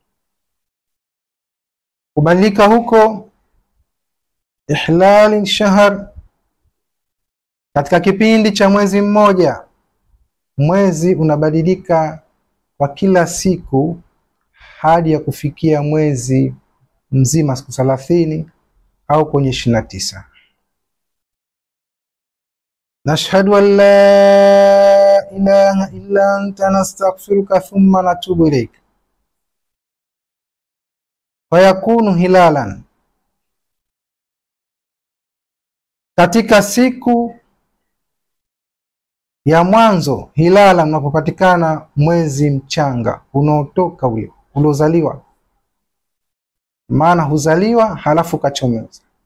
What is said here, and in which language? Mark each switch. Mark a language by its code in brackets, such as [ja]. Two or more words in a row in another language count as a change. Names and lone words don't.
[sw] Kubadilika huko [ar] إهلال شهر, [sw] katika kipindi cha mwezi mmoja mwezi unabadilika kwa kila siku hadi ya kufikia mwezi mzima siku 30 au kwenye 29. [ar] نشهد أن لا إله إلا أنت نستغفرك ثم نتوب إليك. فيكون هلالا, [sw] katika siku ya mwanzo hilala unapopatikana mwezi mchanga unaotoka ule uliozaliwa, maana huzaliwa halafu kachomoza.